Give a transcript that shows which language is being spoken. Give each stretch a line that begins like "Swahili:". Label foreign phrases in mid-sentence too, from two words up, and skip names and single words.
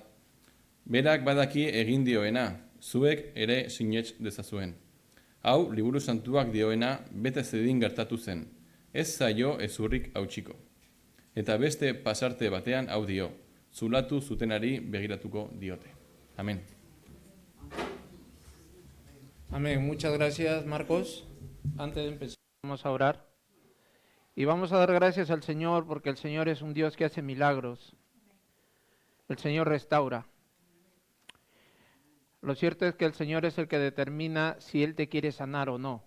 Basque: Berak badaki egin dioena, zuek ere sinets dezazuen. Hau, liburu santuak dioena bete zedin gertatu zen. Ez zaio ezurrik hautsiko. Eta beste pasarte batean hau dio: zulatu zutenari begiratuko diote.
Spanish: Amén. Amén. Muchas gracias, Marcos. Antes de empezar, vamos a orar. Y vamos a dar gracias al Señor porque el Señor es un Dios que hace milagros. El Señor restaura. Lo cierto es que el Señor es el que determina si Él te quiere sanar o no.